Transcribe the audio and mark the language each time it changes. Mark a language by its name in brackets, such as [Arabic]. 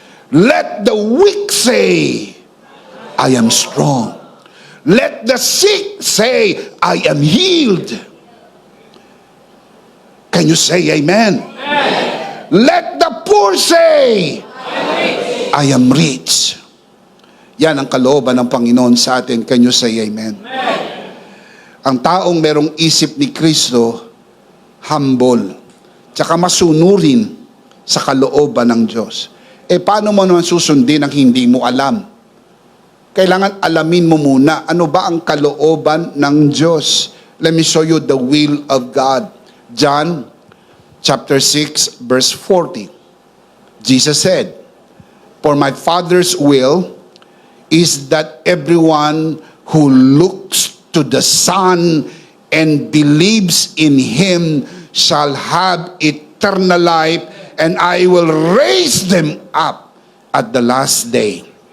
[English] Let the weak say, I am strong. Let the sick say, I am healed. Can you say amen? Amen. Let the poor say, I am rich. [Filipino] Yan ang kalooban ng Panginoon sa atin. [English] Can you say amen? Amen. [Filipino] Ang taong merong isip ni Kristo, humble, tsaka masunurin sa kalooban ng Diyos. Paano mo naman susundin ang hindi mo alam? Kailangan alamin mo muna, ano ba ang kalooban ng Diyos? [English] Let me show you the will of God. John chapter 6 verse 40. Jesus said, for my Father's will is that everyone who looks to the Son and believes in Him shall have eternal life, and I will raise them up at the last day.